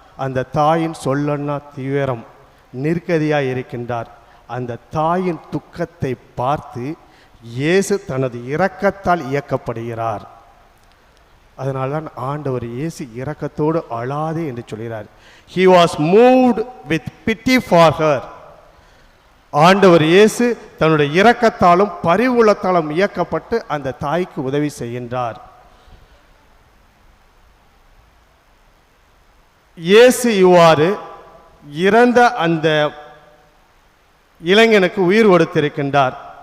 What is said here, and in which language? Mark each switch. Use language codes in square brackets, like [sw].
[ta] அந்த தாயின் சொல்லன்னா தீவிரம் நிர்கதியாய் இருக்கின்றார். அந்த தாயின் துக்கத்தை பார்த்து இயேசு தனது இரக்கத்தால் இயக்கப்படுகிறார். அதனால தான் ஆண்டவர் இயேசு இரக்கத்தோடு அழாதே என்று சொல்கிறார். [en] He was moved with pity for her. [ta] ஆண்டவர் இயேசு தன்னுடைய இரக்கத்தாலும் பரிவுள்ளத்தாலும் இயக்கப்பட்டு அந்த தாய்க்கு உதவி செய்கின்றார். இயேசு இவ்வாறு இறந்த அந்த இளைஞனுக்கு உயிர் கொடுத்திருக்கின்றார்.